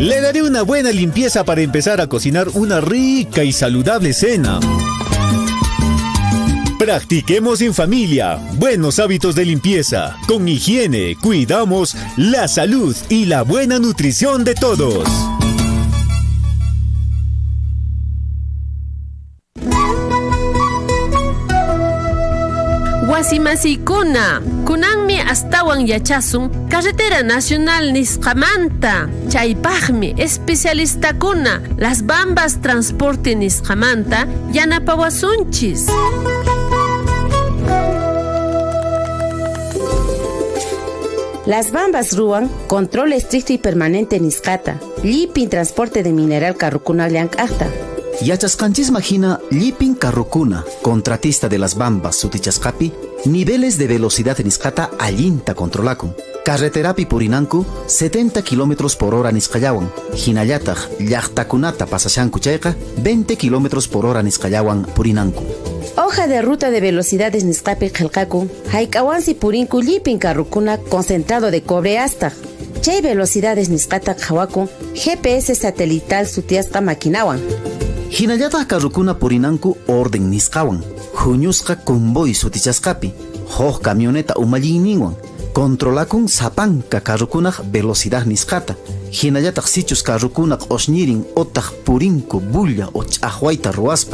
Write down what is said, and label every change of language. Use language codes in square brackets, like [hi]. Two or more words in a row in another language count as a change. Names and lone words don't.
[es] Le daré una buena limpieza para empezar a cocinar una rica y saludable cena. Practiquemos en familia buenos hábitos de limpieza. Con higiene cuidamos la salud y la buena nutrición de todos. [qu] Wasimasikuna, kunanmi astawan yachasun [es] Carretera Nacional [qu] Nisqamanta. Chaypaqmi especialistakuna Las Bambas Transporte Nisqamanta yanapawasunchis. Las Bambas ruan [es] control estricto y permanente [qu] nisqata. Llipin [es] transporte de mineral [qu] carrucuna llank'aqta. Yachasqanchisma hina llipin carrucuna, [es] contratista de Las Bambas [qu] sutichasqapi, [es] niveles de velocidad [qu] nisqata allinta controlakun. Carreterapi purinanku 70 km/h nisqallawan, hinallataq llaqtakunata pasashanku chayqa 20 km/h nisqallawan purinanku. [es] Hoja de ruta de velocidades [qu] nisqapi qillqaku, hayk'awansi purinku llipin carrucuna [es] concentrado de cobre [qu] hasta. Chay velocidades nisqata qhawaku GPS satelital sutiasqa maquinawan. Hinallataq carrucuna purinanku orden nisqawan, huñusqa convoy sutichasqapi, hoj camioneta umallinninwan, controlakun sapanka carrukunaq velocidad nisqata, hinallataq sichus carrukunaq oshñirin otaq purinku bulla o ch'aqwayta ruwaspa.